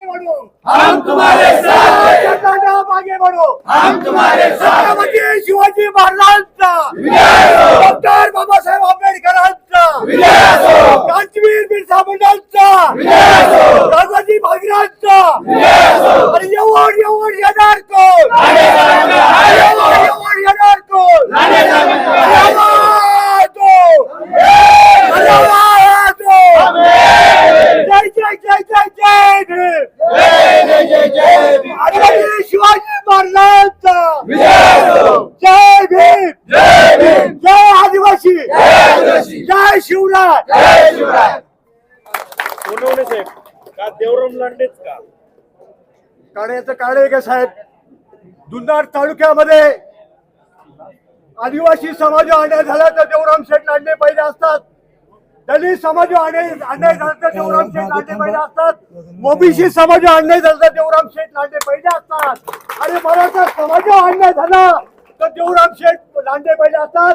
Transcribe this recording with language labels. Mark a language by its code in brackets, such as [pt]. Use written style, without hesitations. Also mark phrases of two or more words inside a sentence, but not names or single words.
[hi] बढ़ो, हम तुम्हारे साथ हैं, कर्नाटक आगे बढ़ो, हम तुम्हारे साथ हैं। [mr] छत्रपती शिवाजी महाराजांचा विजय असो, डॉक्टर बाबासाहेब आंबेडकरांचा विजय असो, क्रांतीवीर बिरसा मुंडांचा विजय असो, राजाजी भागीरथचा विजय असो. आणि एवढ येणार कोण, लांडे साहेबांचा आहे तो, एवढ येणार कोण, लांडे साहेबांचा आहे तो. जय जय जय जय जय भीम, जय जय जय जय भीम. छत्रपती शिवाजी महाराजांचा विजय असो, जय भीम, जय भीम, जय आदिवासी, जय आदिवासी, जय शिवराय. जय शिवराय. सोनवणे साहेब का देवराम लांडेच का? काण्याचं कारण आहे का साहेब, जुन्नर तालुक्यामध्ये आदिवासी समाज अन्याय झाला तर देवराम शेठ लांडे पहिले असतात, दलित समाज अन्याय झाला तर देवराम शेठ लांडे पहिले असतात, ओबीसी समाज अन्याय झाला तर देवराम शेठ लांडे पहिले असतात, आणि मराठा समाज अन्याय झाला तर देवराम शेठ लांडे पहिले असतात.